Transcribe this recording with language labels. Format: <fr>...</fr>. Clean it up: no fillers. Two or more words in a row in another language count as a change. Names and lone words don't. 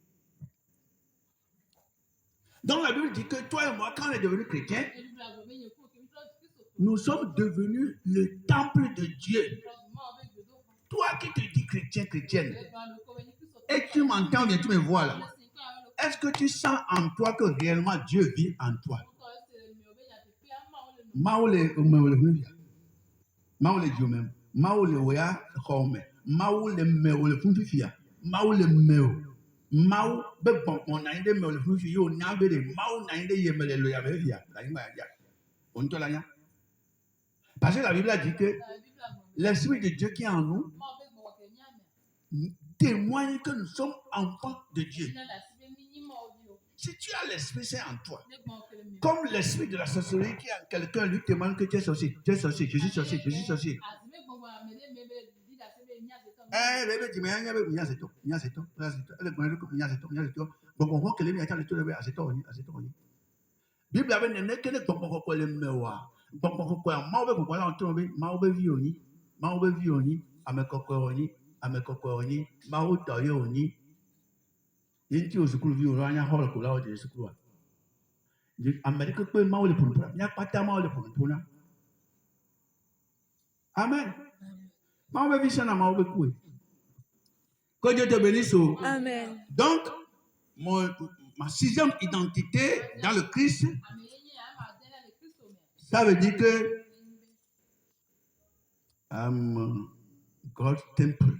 <fr>Donc la Bible dit que toi et moi, quand on est devenus chrétiens, nous sommes devenus le temple de Dieu. Toi qui te dis chrétien, chrétienne, et tu m'entends bien, tu me vois là. Est-ce que tu sens en toi que réellement Dieu vit en toi? Maoule Dieu même. Maoule Oya Home. Maoule Meole Funfifia. Maoule Meo. Mao Bebon, on a été Meole Funfio, Nabere, Mao Ninde Yemele Loyavia. On te l'a. Parce que la Bible a dit que l'Esprit de Dieu qui est en nous témoigne que nous sommes enfants de Dieu. Si tu as l'Esprit Saint en toi, comme l'esprit de la sorcellerie qui est en quelqu'un lui témoigne que tu es sorcier, je suis sorcier.</fr> <ee>Bible avait nene kene gbɔgbɔ kɔkɔ le mewa. Gbɔgbɔ kɔkɔ ya mawo be gbɔgbɔ la ŋutɔ be mawo be vi wonyi, mawo be vi wonyi, ame kɔkɔ wonyi, ame kɔkɔ wonyi, mawo tɔ ye wonyi. Yenti o sukuluvi wo anya xɔ le ko la wo dze sukulua. Ame ɖeke kpe mawo le ƒonuƒo na, míakpata mawo le ƒonuƒo na. Amen. Mawo be vi sena mawo be kue.</ee> <fr>Que Dieu te bénisse. Amen. Donc, ma sixième identité dans le Christ, ça veut dire que</fr> <en>God's temple.</en>